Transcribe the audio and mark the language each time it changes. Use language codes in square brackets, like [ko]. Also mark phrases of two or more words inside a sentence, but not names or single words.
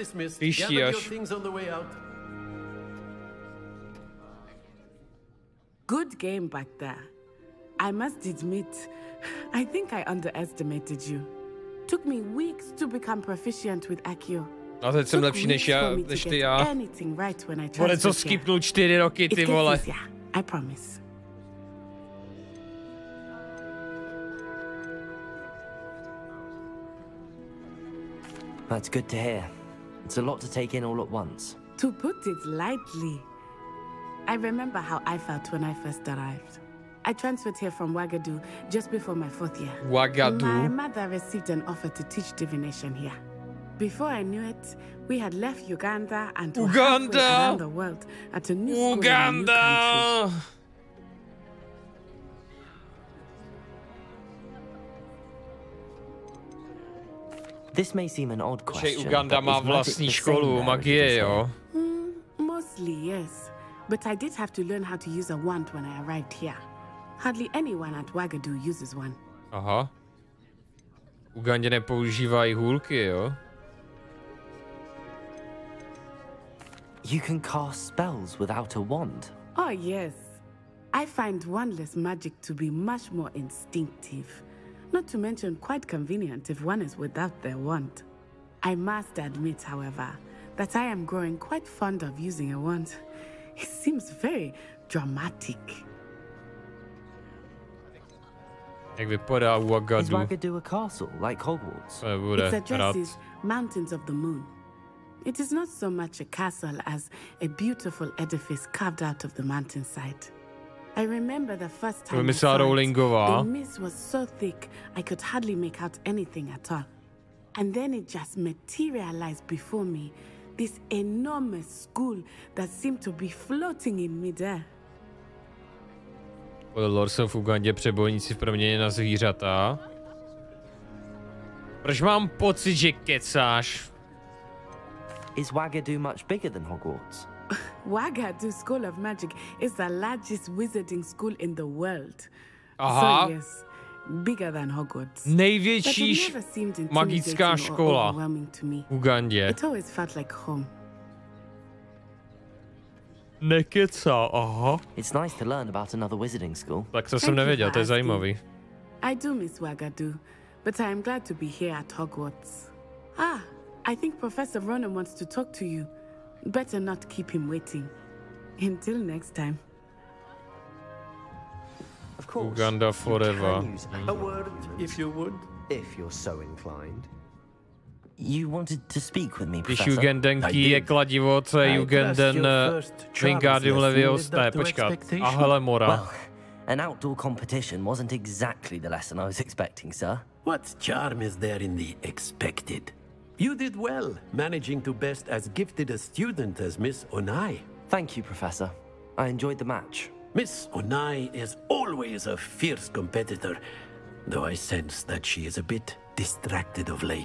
[cs] Příští až. [en] Good game back there. I must admit, I think I underestimated you. Took me weeks to become proficient with Accio. [cs] A teď jsem lepší než ty já. Vole, co skipnul 4 roky, ty vole. [en] I promise. That's good to hear. It's a lot to take in all at once. To put it lightly. I remember how I felt when I first arrived. I transferred here from Wagadu just before my 4th year. Wagadu? My mother received an offer to teach divination here. Before I knew it, we had left Uganda and were halfway around the world at a new school in a new country. This may seem an odd question. [cs] Uganda má vlastní školu magie, jo? [en] Mostly, yes. But I did have to learn how to use a wand when I arrived here. Hardly anyone at Wagadu uses one. [cs] Aha. V Ugandě nepoužívají hůlky, jo? [en] You can cast spells without a wand. Oh, yes. I find wandless magic to be much more instinctive. Not to mention quite convenient if one is without their wand. I must admit, however, that I am growing quite fond of using a wand. It seems very dramatic. [cs] Jak vypadá Wagadu? [en] Is Wagadu a castle like Hogwarts? It addresses Mountains of the Moon. It is not so much a castle as a beautiful edifice carved out of the mountainside. I remember the first time I saw it, the mist was so thick I could hardly make out anything at all. And then it just materialized before me, this enormous school that seemed to be floating in midair. [cs] Lord jsou v Ugandě přebojníci v proměně na zvířata. Proč mám pocit, že kecáš? [en] Is Wagadu much bigger than Hogwarts? Wagadu School of Magic is the largest wizarding school in the world. [cs] Aha. [en] So yes, bigger than Hogwarts. [cs] Největší magická škola v Ugandě. [en] It always felt like home. [cs] Nekecá, aha. [en] It's nice to learn about another wizarding school. [cs] Tak to jsem nevěděl, to je zajímavý. [en] I do miss Wagadu, but I am glad to be here at Hogwarts. Ah, I think Professor Ronan wants to talk to you. Better not keep him waiting. Until next time. Of course. Uganda forever. A word, if you would. If you're so inclined. You wanted to speak with me, [cs] Když [en] Professor? [cs] Ugandenky je kladivo, co je Ugandan Wingardium Leviosa, počkat. A Helemora. [en] Well, an outdoor competition wasn't exactly the lesson I was expecting, sir. What charm is there in the expected? You did well, managing to best as gifted a student as Miss Onai. Thank you, Professor. I enjoyed the match. Miss Onai is always a fierce competitor, though I sense that she is a bit distracted of late.